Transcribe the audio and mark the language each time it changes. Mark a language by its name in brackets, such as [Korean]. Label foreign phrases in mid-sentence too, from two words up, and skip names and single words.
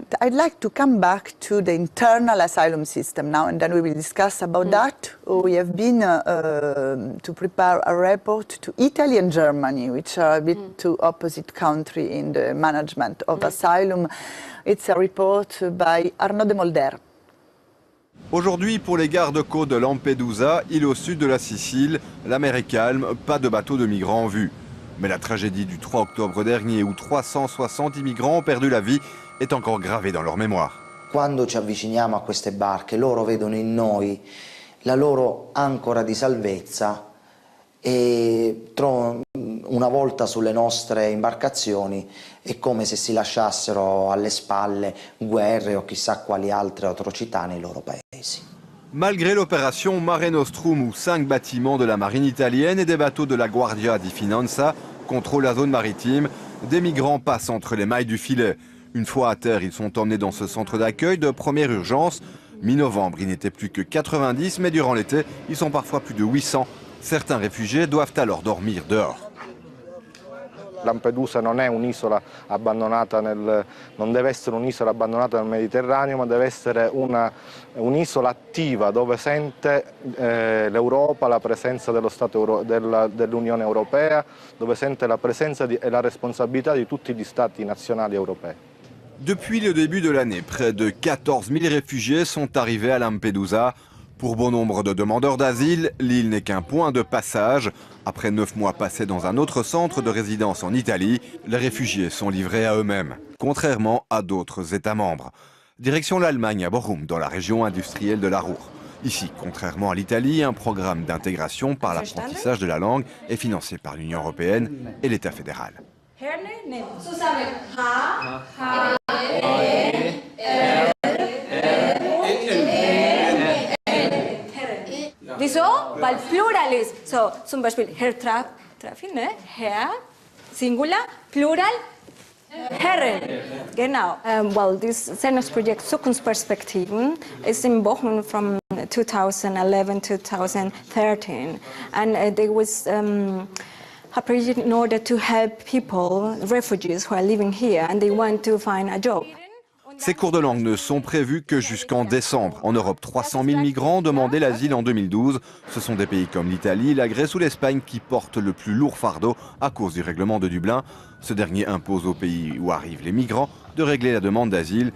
[English] I'd like to come back to the internal asylum system now, and then we will discuss about that. We have been to prepare a report to Italy and Germany, which are a bit two opposite countries in the management of asylum. It's a report by Arnaud de Molder. [French] Aujourd'hui, pour les gardes-côtes de Lampedusa, île au sud de la Sicile, la mer est calme, pas de bateaux de migrants en vue. Mais la tragédie du 3 octobre dernier, où 360 immigrants ont perdu la vie, est encore gravée dans leur mémoire. [Italian] Quando ci avviciniamo a queste barche, loro vedono in noi la loro ancora di salvezza e una volta sulle nostre imbarcazioni è come se si lasciassero alle spalle guerre o chissà quali altre atrocità nei loro paesi. [French] Malgré l'opération Mare Nostrum, où 5 bâtiments de la marine italienne et des bateaux de la Guardia di Finanza contrôlent la zone maritime, des migrants passent entre les mailles du filet. Une fois à terre, ils sont emmenés dans ce centre d'accueil de première urgence. Mi-novembre, il n'était plus que 90, mais durant l'été, ils sont parfois plus de 800. Certains réfugiés doivent alors dormir dehors. [Italian] Lampedusa non è un'isola abbandonata non deve essere un'isola abbandonata nel Mediterraneo, ma deve essere un'isola attiva dove sente l'Europa la presenza dello Stato dell'Unione Europea, dove sente la presenza e la responsabilità di tutti gli Stati nazionali europei. [French] Depuis le début de l'année, près de 14 000 réfugiés sont arrivés à Lampedusa. Pour bon nombre de demandeurs d'asile, l'île n'est qu'un point de passage. Après 9 mois passés dans un autre centre de résidence en Italie, les réfugiés sont livrés à eux-mêmes, contrairement à d'autres États membres. Direction l'Allemagne à Bochum, dans la région industrielle de la Ruhr. Ici, contrairement à l'Italie, un programme d'intégration par l'apprentissage de la langue est financé par l'Union européenne et l'État fédéral. [German] Wieso? Weil Plural ist. So, zum Beispiel Herr Trafi, ne? Herr, Singular, Plural, Herren. Genau. [English] Well, this Sendungsprojekt Zukunftsperspektiven is in Bochum from 2011 to 2013. And there was a project in order to help people, refugees who are living here, and they want to find a job. [French] Ces cours de langue ne sont prévus que jusqu'en décembre. En Europe, 300 000 migrants ont demandé l'asile en 2012. Ce sont des pays comme l'Italie, la Grèce ou l'Espagne qui portent le plus lourd fardeau à cause du règlement de Dublin. Ce dernier impose aux pays où arrivent les migrants de régler la demande d'asile.